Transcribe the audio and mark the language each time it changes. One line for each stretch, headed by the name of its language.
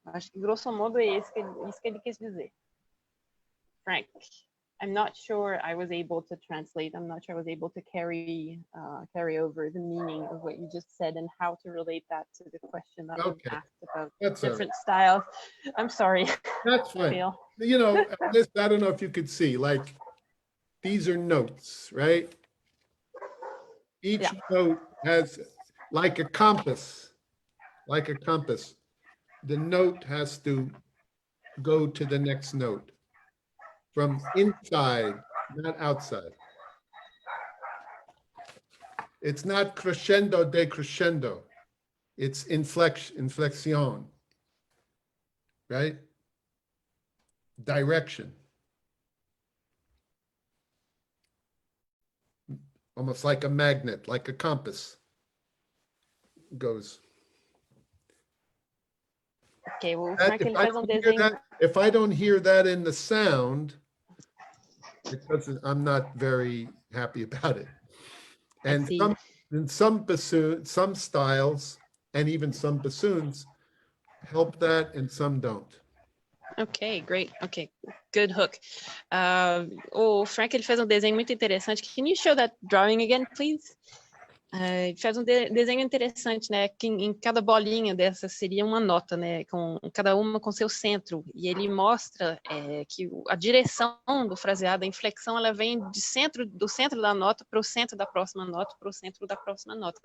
Portuguese: Acho que, grosso modo, é isso que ele quis dizer.
English: Frank, I'm not sure I was able to translate. I'm not sure I was able to carry over the meaning of what you just said and how to relate that to the question that was asked about different styles. I'm sorry. That's fine. You know, I don't know if you could see, like, these are notes, right? Each note has, like a compass. The note has to go to the next note from inside, not outside. It's not crescendo decrescendo. It's inflexion, right? Direction. Almost like a magnet, like a compass goes. Okay, well,
Portuguese: Frank, ele faz desenho.
English: If I don't hear that in the sound, I'm not very happy about it. And some styles and even some bassoons help that and some don't. Ok, great. Ok, good hook.
Portuguese: O Frank, ele fez desenho muito interessante.
English: Can you show that drawing again, please?
Portuguese: Ele fez desenho interessante, né? Que em cada bolinha dessa seria uma nota, né? Com cada uma com seu centro. E ele mostra que a direção do fraseado, a inflexão, ela vem do centro da nota para o centro da próxima nota, para o centro da próxima nota.